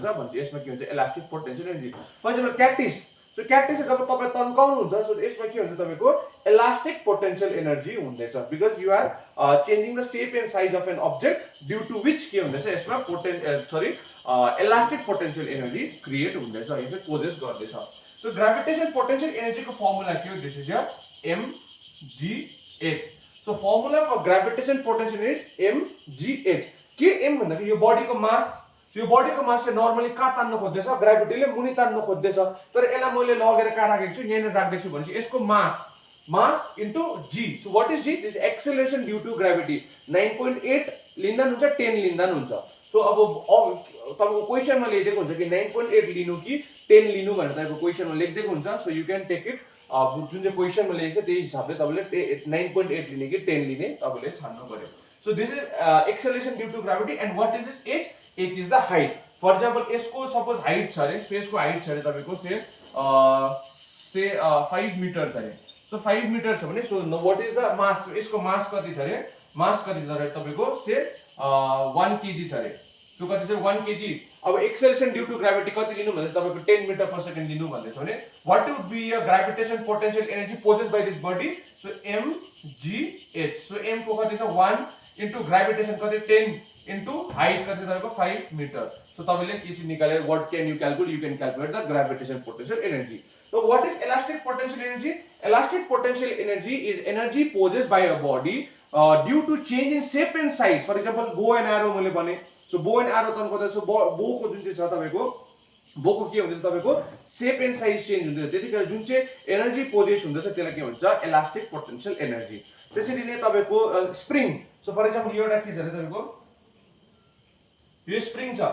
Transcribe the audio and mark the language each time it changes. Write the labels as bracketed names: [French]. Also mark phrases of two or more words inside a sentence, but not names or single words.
[Nepali] भनेपछि यसमा के हुन्छ, [English] elastic potential energy. for example [Nepali] क्याक्टिस, सो क्याक्टिस जब तपाईं तन्काउनुहुन्छ सो यसमा के हुन्छ तपाईको [English] elastic potential energy [Nepali] हुँदैछ, [English] because you are changing the shape and size of an object due to which [Nepali] के हुँदैछ, यसमा [English] elastic potential energy create [Nepali] हुँदैछ या फिर पोजेस गर्दैछ। सो [English] gravitation potential energy [Nepali] को फर्मुला के हो, [English] this is your mgh. so formula for gravitation potential is mgh. [Nepali] के m भन्दाखेरि यो बडीको मास, यो बडीको मासले नर्मली कहाँ तान्न खोज्दैछ, ग्रेभिटीले मुनि तान्न खोज्दैछ। तर यसलाई मैले लगेर कहाँ राखेको छु, यहाँ राख्दै छु भनेपछि यसको मास इन्टु g। [English] so what is g, this acceleration due to gravity. [Nepali] 9.8 लिँदा हुन्छ 10 लिँदा हुन्छ। सो अब तपाईको क्वेशनमा लेखेको हुन्छ कि 9.8 लिनु कि 10 लिनु भनेर तपाईको क्वेशनमा लेखिदिएको हुन्छ। [English] so you can take it, [Nepali] जुन चाहिँ क्वेशनमा लेखेको छ त्यही हिसाबले तपाईले 9.8 लिने कि 10 लिने तपाईले छान्नु पर्यो। [English] so this is acceleration due to gravity. and what is this h? h is the height। [Nepali] फर एक्जाम्पल यसको [English] suppose height [Nepali] छ अरे, सो यसको हाइट छ अरे तपाईको से 5 मिटर छ अरे। सो 5 मिटर छ भने [English] so what is the mass, [Nepali] यसको मास कति छ अरे, मास कति छ अरे तपाईको से 1 kg छ अरे। सो कति छ, 1 kg। अब [English] acceleration due to gravity [Nepali] कति लिनु भन्दैछ तपाईको 10 [English] meter per second [Nepali] लिनु भन्दैछ भने [English] what would be the gravitation potential energy possessed by this body. so mgh. [Nepali] सो m को कति छ 1 [English] into gravitation [Nepali] कति 10 [English] into height [Nepali] कति तपाईको 5 मिटर। [English] सो तपाईले यसरी निकालेर what can you calculate, you can calculate the gravitation potential energy. so what is elastic potential energy? elastic potential energy is energy possessed by a body due to change in shape and size. for example bow and arrow [Nepali] मैले भने, सो [English] bow and arrow [Nepali] तन्काउँदा सो बोको जुन चाहिँ छ तपाईको, बोको के हुँदैछ तपाईको [English] shape and size change [Nepali] हुँदैछ। त्यतिखेर जुन चाहिँ एनर्जी पोजेस हुँदैछ त्यसलाई के भन्छ, [English] elastic potential energy. [Nepali] त्यसरी नै तपाईको स्प्रिङ, [English] so for example [Nepali] यो एउटा के छ अरे तपाईको, यो स्प्रिङ छ।